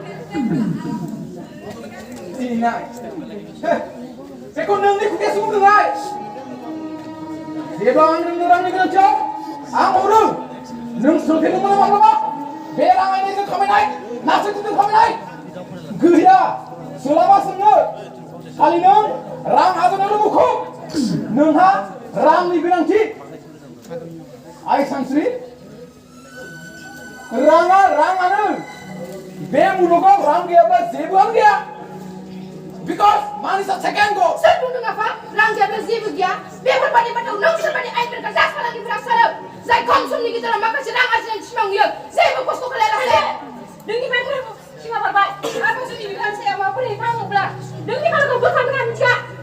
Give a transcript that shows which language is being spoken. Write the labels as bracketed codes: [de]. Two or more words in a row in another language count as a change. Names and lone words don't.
[brx] दिनाय बेखौ नोंनि खुगायासो बुंदोंहाय जेब्ला आं नोंनो रांनि गोनांथियाव आं हरो नों सोंथेदोंमोन माब्लाबा बे राङायनायजों खामायनाय नासयथिजों खामायनाय गैया सोलाबा सोंनो खालि नों रां आजावनायावल' मुखुब नोंहा रांनि गोनांथि आइ सानस्रि राङानो बे मुलुगाव रां गैयाब्ला जेबोआनो गैया [en] because money is a second goal [brx] सोर बुंदों आफा रां गैयाब्ला जेबो गैया बेफोरबादि बाथ्राखौ नों सोरबादि आइनफोरखौ दास फालांगिफोरा सानो जाय खम समनि गेजेराव माखासे रां आरजिनायनि सिमां नुयो जेबो खस्थ' खालायालासे नोंनिफ्राय सिमा बारबाय आरो जुदि बिबान सायाव माबाफोर हेंथा होब्ला नोंनि खालामखौ बोखारगोन आं मिथिया